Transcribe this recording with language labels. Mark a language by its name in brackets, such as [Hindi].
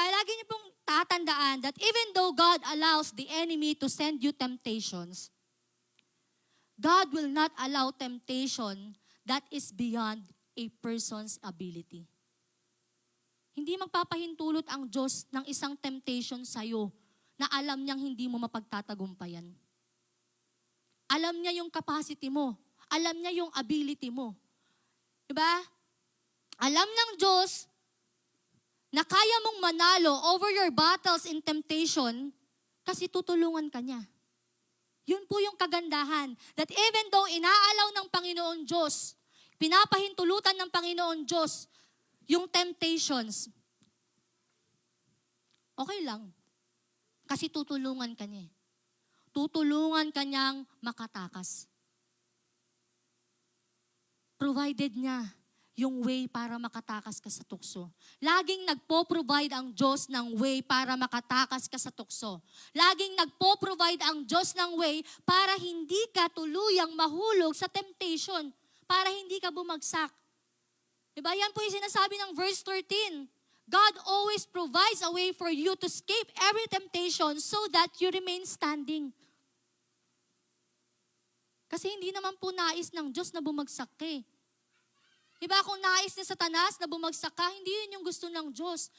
[Filipino] Lagi niyo pong tatandaan [English] that even though God allows the enemy to send you temptations, God will not allow temptation that is beyond a person's ability. [Filipino] Hindi magpapahintulot ang Diyos ng isang temptation sa'yo na alam niyang hindi mo mapagtatagumpayan. Alam niya yung capacity mo. Alam niya yung ability mo. Diba? Alam ng Diyos na kaya mong manalo [English] over your battles in temptation [Filipino] kasi tutulungan ka niya. Yun po yung kagandahan. [English] That even though [Filipino] inaalaw ng Panginoon Diyos, pinapahintulutan ng Panginoon Diyos yung temptations, okay lang. Kasi tutulungan ka niya. Tutulungan ka niyang makatakas. Provided niya yung way para makatakas ka sa tukso. Laging nagpo-provide ang Diyos ng way para makatakas ka sa tukso. Laging nagpo-provide ang Diyos ng way para hindi ka tuluyang mahulog sa temptation. Para hindi ka bumagsak. Diba? Yan po yung sinasabi ng verse 13. [English] God always provides a way for you to escape every temptation so that you remain standing. [Filipino] Kasi hindi naman po nais ng Diyos na bumagsak ka eh. Diba kung nais ni Satanas na bumagsak ka, hindi yun yung gusto ng Diyos.